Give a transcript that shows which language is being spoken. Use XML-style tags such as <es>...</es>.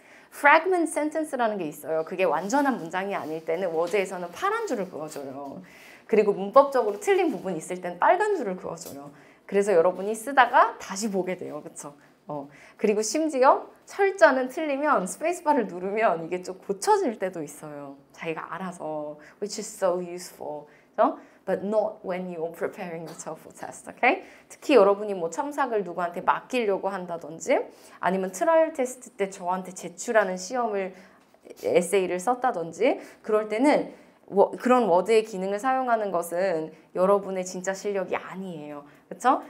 <ko>fragment sentence라는 게 있어요. 그게 완전한 문장이 아닐 때는 워드에서는 파란 줄을 그어줘요. 그리고 문법적으로 틀린 부분이 있을 땐 빨간 줄을 그어줘요. 그래서 여러분이 쓰다가 다시 보게 돼요. 그쵸? 그리고 심지어 철자는 틀리면 스페이스바를 누르면 이게 좀 고쳐질 때도 있어요. 자기가 알아서</ko> <en>which is so useful. But not when you're preparing the TOEFL test, okay?</en> <ko>특히 여러분이 뭐 첨삭을 누구한테 맡기려고 한다든지 아니면 트라이얼 테스트 때 저한테 제출하는 시험을 에세이를 썼다든지 그럴 때는 그런 워드의 기능을 사용하는 것은 여러분의 진짜 실력이 아니에요. 그렇죠?</ko>